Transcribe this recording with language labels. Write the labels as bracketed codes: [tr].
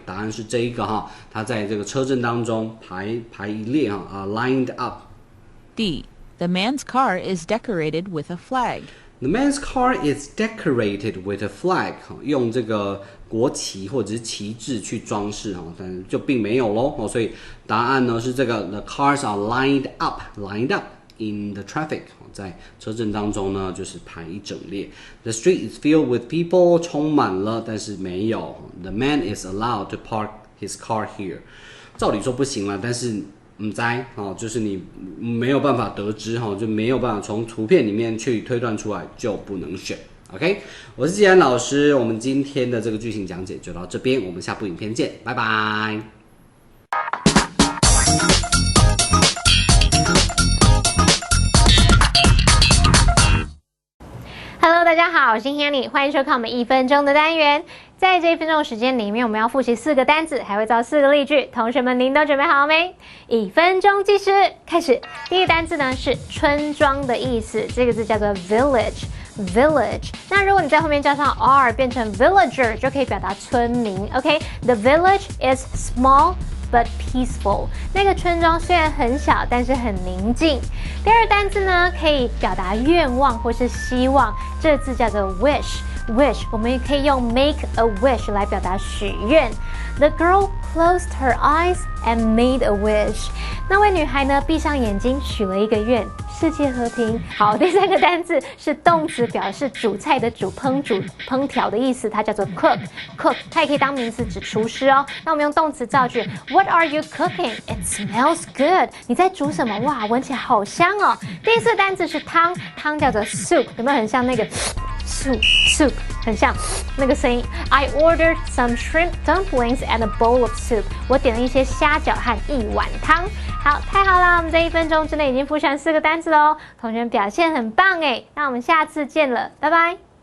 [zh] 答案是这一个哈，它在这个车阵当中排一列哈啊 lined up. [en] D. The man's car is decorated with a flag. The man's car is decorated with a flag. [zh] 用这个国旗或者是旗帜去装饰哈，但是就并没有咯，所以答案呢是这个 [en] The cars are lined up in the traffic. [zh] 在车阵当中呢，就是排一整列。 [en] The street is filled with people. [zh] 充满了，但是没有。 [en] The man is allowed to park his car here. [zh] 照理说不行了，但是唔知就是你没有办法得知就没有办法从图片里面去推断出来，就不能选。 OK， 我是季安老师，我们今天的这个句型讲解就到这边，我们下部影片见，拜拜。 Hello， 大家好，我是 Hanny， 欢迎收看我们1分钟的单元。在这1分钟的时间里面，我们要复习4个单字，还会造4个例句。同学们，您都准备好没？1分钟计时开始。第一个单字呢是村庄的意思，这个字叫做 village。那如果你在后面加上 r 变成 villager， 就可以表达村民。 OK， [en] the village is small。but peaceful， [zh] 那个村庄虽然很小，但是很宁静。第二个单字呢，可以表达愿望或是希望，这个字叫做 wish。我们也可以用 make a wish 来表达许愿。 [en] The girl closed her eyes and made a wish。 [zh] 那位女孩呢，闭上眼睛许了一个愿，世界和平。好，第三个单字是动词，表示煮菜的煮，烹调的意思，它叫做 cook。它也可以当名词，指厨师哦。那我们用动词造句 ， [en] What are you cooking? It smells good。 [zh] 你在煮什么？哇，闻起来好香哦。第四个单字是汤，汤叫做 soup， 有没有很像那个 soup， 很像那个声音。 [en] I ordered some shrimp dumplings and a bowl of soup。 [zh] 我点了一些虾饺和一碗汤。好，太好了，我们在1分钟之内已经复习完4个单词喽，同学们表现很棒诶，那我们下次见了，拜拜。